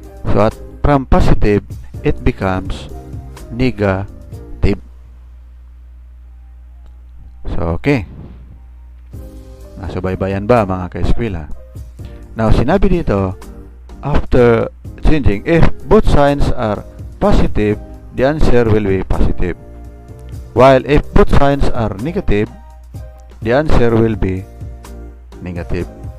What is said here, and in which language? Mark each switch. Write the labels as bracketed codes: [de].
[en] So, from positive, it becomes negative. So, okay. [tl] Nasubaybayan ba mga kaeskwela? [en] Now, [tl] sinabi dito, [en] after changing, if both signs are positive, the answer will be positive. While if both signs are negative, the answer will be negative.